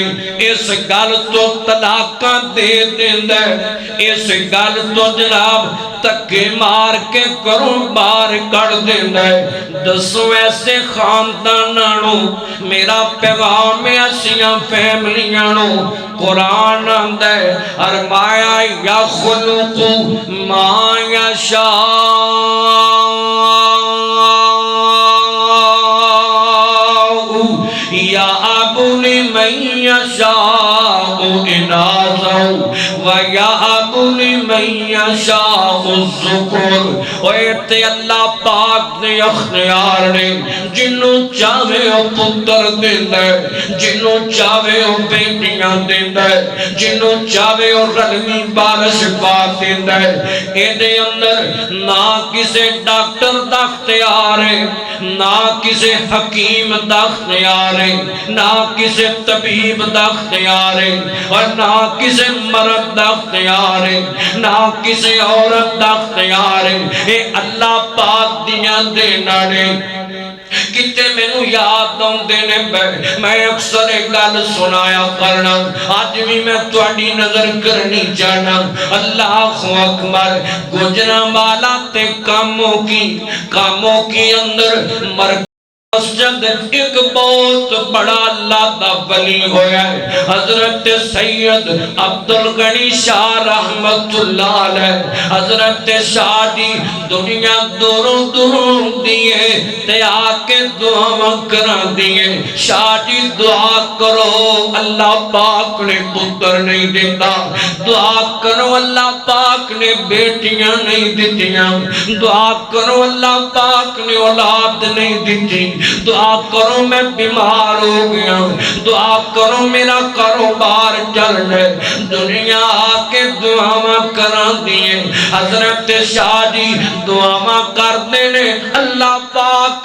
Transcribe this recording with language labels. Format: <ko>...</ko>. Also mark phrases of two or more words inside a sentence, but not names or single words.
<pa>اس گل تو طلاقاں دے دیندا ہے، اس گل تو جناب تکے مار کے کروں بار کر دیندا ہے۔ دسو ایسے خانداناں نو میرا پیغام ایسیاں فیملیاں نو قرآن آندا ہے، فرمایا</pa> <ar>یخلق ما یشاء یہب لمن یشاء اناثا وَيَهَبُ لِمَن يَشَاءُ الذُّكُورَ۔</ar> <pa>تے اللہ پاک نے اختیار نے، جنوں چاہے او پتر دیندا ہے، جنوں چاہے او بیٹیاں دیندا ہے، جنوں چاہے او رلوی بارش پا دیندا ہے۔ ایدے اندر نہ کسے ڈاکٹر دا اختیار ہے، نہ کسے حکیم دا اختیار ہے، نہ کسے طبیب دا اختیار ہے، اور نہ کسے مرد دا اختیار ہے، نہ کسے عورت دا اختیار ہے۔ اے اللہ پاک دیاں دینا نے۔ کتے میں نو یاد آندے نے، میں اکثر گل سنایا کرنا، آج بھی میں تہاڈی نظر کرنی چاہنا۔ اللہ اکبر، گجراں والا تے کاموں کی اندر مسجد ایک بہت بڑا اللہ دا ولی ہویا ہے حضرت سید عبدالغنی شاہ رحمت اللہ علیہ حضرت شاہ دی دنیا دوروں دوروں دیئے تے آکے دعا کران دیئے شاہ جی دعا کرو اللہ پاک نے پتر نہیں دیتا دعا کرو اللہ پاک نے بیٹیاں نہیں دیتیاں دعا کرو اللہ پاک نے اولاد نہیں دیتی دعا کرو میں بیمار ہو گیا دعا کرو میرا کاروبار چل رہے دنیا آکے دعا کران دیئے حضرت شاہ جی دعا کر دینے اللہ پاک</pa>